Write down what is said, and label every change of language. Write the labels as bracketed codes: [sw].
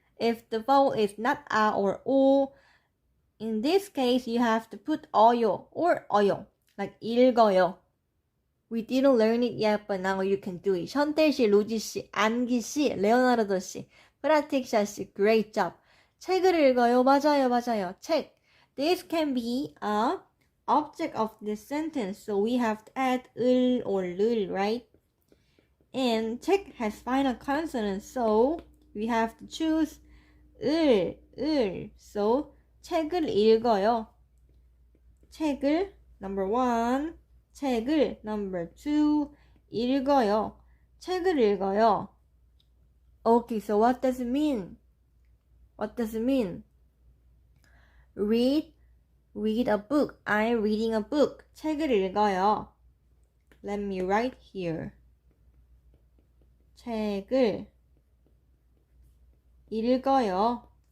[en] If the vowel is not a or o, in this case you have to put oyo or oyo, like 읽어요. We didn't learn it yet, but now you can do it. 션텔 씨, 루지 씨, 안기 씨, 레오나르도 씨, 프라틱샤 씨, great job. [ko] 책을 읽어요. 맞아요. 책. [en] This can be a object of this sentence, so we have to add 을 or 를, right? And 책 has final consonant, so we have to choose 을. [ko] So 책을 읽어요. 책을 number 1, 책을 number 2, 읽어요. 책을 읽어요. [en] Okay, so what does it mean? Read a book. I'm reading a book. [ko] 책을 읽어요. [en] Let me write here. [ko] 책을 읽어요.